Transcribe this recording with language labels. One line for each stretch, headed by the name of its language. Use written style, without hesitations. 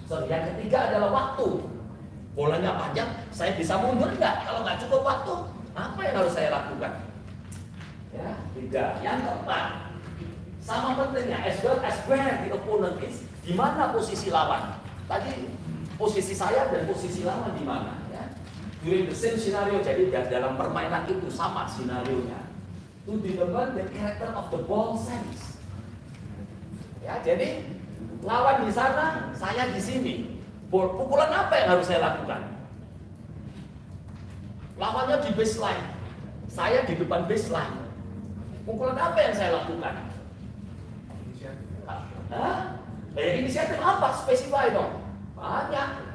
Indonesian: Yang ketiga adalah waktu. Bolanya panjang, saya bisa mundur nggak? Kalau nggak cukup waktu, apa yang harus saya lakukan? Ya, 3. Yang keempat, sama pentingnya,
English: as well as where the opponent is.
Indonesian: Di mana posisi lawan? Tadi posisi saya dan posisi lawan di mana? Ya.
English: During the same scenario,
Indonesian: jadi dalam permainan itu sama sinarionya.
English: To determine the character of the ball sense.
Indonesian: Ya, jadi lawan di sana, saya di sini. Pukulan apa yang harus saya lakukan? Lawannya di baseline, saya di depan baseline. Pukulan apa yang saya lakukan? Hah? Inisiatif apa? Spesify dong. Banyak.